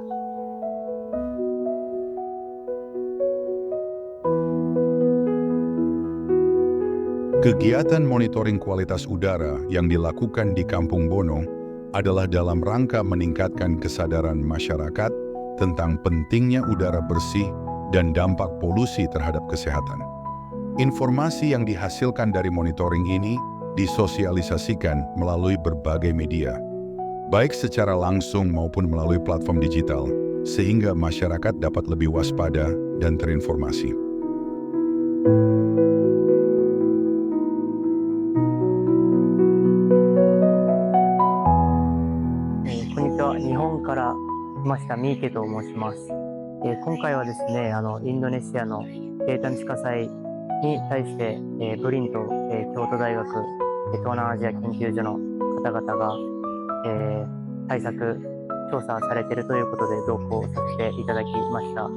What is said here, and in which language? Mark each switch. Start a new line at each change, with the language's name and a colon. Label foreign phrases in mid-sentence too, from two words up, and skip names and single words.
Indonesian: Kegiatan monitoring kualitas udara yang dilakukan di Kampung Bono adalah dalam rangka meningkatkan kesadaran masyarakat tentang pentingnya udara bersih dan dampak polusi terhadap kesehatan. Informasi yang dihasilkan dari monitoring ini disosialisasikan melalui berbagai media, baik secara langsung maupun melalui platform digital, sehingga masyarakat dapat lebih waspada dan terinformasi.
Japanese: こんにちは。日本から来ました三池と申します。今回はですね、インドネシアの低探地火災に対して、ブリンと、京都大学、東南アジア研究所の方々が、対策調査されているということで同行させていただきました。